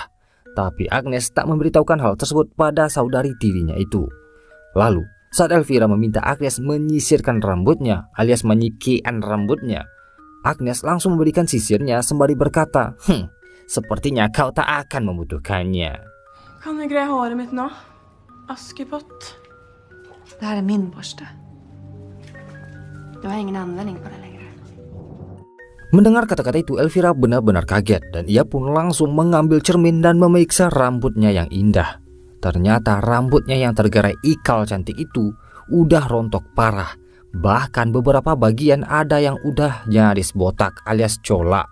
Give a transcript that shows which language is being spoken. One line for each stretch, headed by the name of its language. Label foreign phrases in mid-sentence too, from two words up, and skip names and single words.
Indonesian: Tapi Agnes tak memberitahukan hal tersebut pada saudari tirinya itu. Lalu, saat Elvira meminta Agnes menyisirkan rambutnya alias menyikirkan rambutnya, Agnes langsung memberikan sisirnya sembari berkata, sepertinya kau tak akan membutuhkannya.
Swedish: Kan jag greja håret mitt nå? Askepott. Det här är min borste. Du har ingen användning på den längre.
Indonesian: Mendengar kata-kata itu, Elvira benar-benar kaget dan ia pun langsung mengambil cermin dan memeriksa rambutnya yang indah. Ternyata rambutnya yang tergerai ikal cantik itu udah rontok parah. Bahkan beberapa bagian ada yang udah nyaris botak alias colak.